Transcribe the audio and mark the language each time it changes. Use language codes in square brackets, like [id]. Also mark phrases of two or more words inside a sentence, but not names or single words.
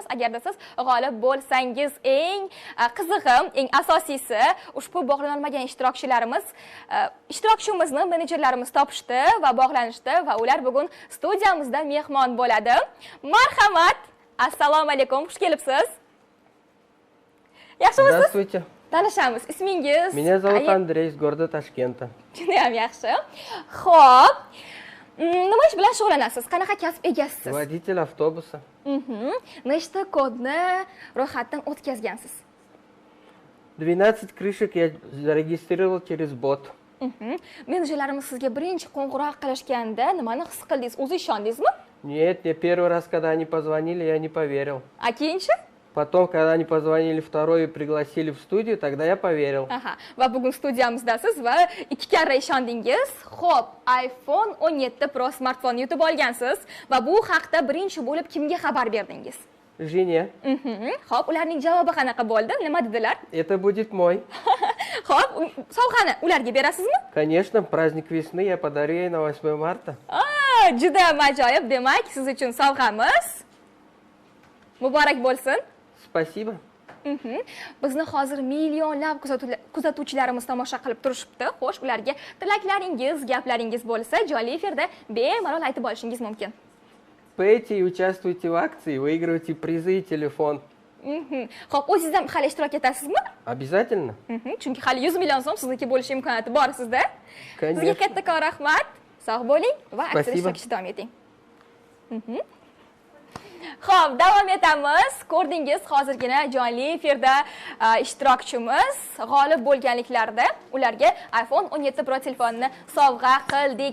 [uz] Agarda siz g'olib bo'lsangiz, eng qizig'i, eng asosiysi, ushbu bog'lana olmagan ishtirokchimizni menejerlarimiz topishdi va bog'lanishdi va ular bugun studiyamizda mehmon bo'ladi. Marhamat, assalomu alaykum, xush kelibsiz. Yaxshimisiz? [ru] Здравствуйте. [uz] Tanishamiz. Ismingiz? [ru] Меня зовут Андрей из города Ташкента. [uz] Judayam yaxshi. Xo'p, nima ish bilan shug'ullanasiz? Qanaqa kasb egasisiz? [ru] Водитель автобуса. [uz] Nechta kodni ro'yxatdan o'tkazgansiz? [ru] 12 крышек я зарегистрировал через бот. [uz] Menejerlarimiz sizga birinchi qo'ng'iroq qilishganda nimani his qildingiz? O'zi ishondingizmi? [ru] Нет, мне первый раз, когда они позвонили, я не поверил. [uz] A keyinchi? [ru] Потом, когда они позвонили второй и пригласили в студию, тогда я поверил. [uz] Aha. Va bugun studiyamizdasiz va 2 karra ishondingiz. Xo'p, iPhone 17 Pro smartfonni yutib olgansiz va bu haqda birinchi bo'lib kimga xabar berdingiz? [ru] Жене. [uz] Xo'p, ularning javobi qanaqa bo'ldi? Nima dedilar? [ru] Это будет мой. [uz] Xo'p, sovg'ani ularga berasizmi? [ru] Конечно, праздник весны я подарю ей на 8 марта. [uz] Juda ajoyib. Demak, siz uchun sovg'amiz muborak bo'lsin. [ru] Спасибо. [uz] Bizni hozir millionlab kuzatuvchilarimiz tomosha qilib turishibdi. Xo'sh, ularga tilaklaringiz, gaplaringiz bo'lsa, jonli efirda bemalol aytib olishingiz mumkin. [ru] Пейте и участвуйте в акции, выигрывайте призы и телефон. [uz] Xo'p, o'zingiz ham hali ishtirok etasizmi? [ru] Обязательно. [uz] Chunki hali 100 million so'm sizniki bo'lish imkoniyati bor sizda. [ru] Конечно. [uz] Sizga kattakon rahmat. Sog' bo'ling va aksiya ishtirokchisi davom eting. Xo'p, davom etamiz. Ko'rdingiz, hozirgina jonli efirda ishtirokchimiz g'olib bo'lganliklarida ularga iPhone 17 Pro telefonini sovg'a qildik.